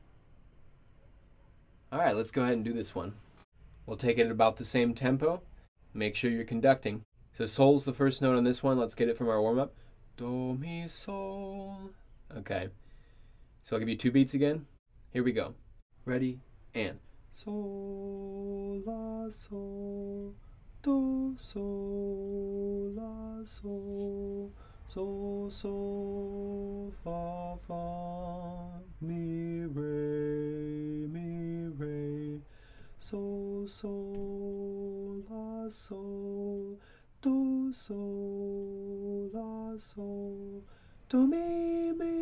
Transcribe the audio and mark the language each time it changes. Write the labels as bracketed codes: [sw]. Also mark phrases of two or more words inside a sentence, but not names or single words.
[en] All right, let's go ahead and do this one. We'll take it at about the same tempo. Make sure you're conducting. So sol's the first note on this one. Let's get it from our warm-up. Do, mi, sol. Okay, so I'll give you 2 beats again. Here we go. Ready, and sol, la, sol, do, sol, la, sol, sol, sol, fa, fa, mi, re, sol, sol, la, sol, do, sol, la, sol, do, mi,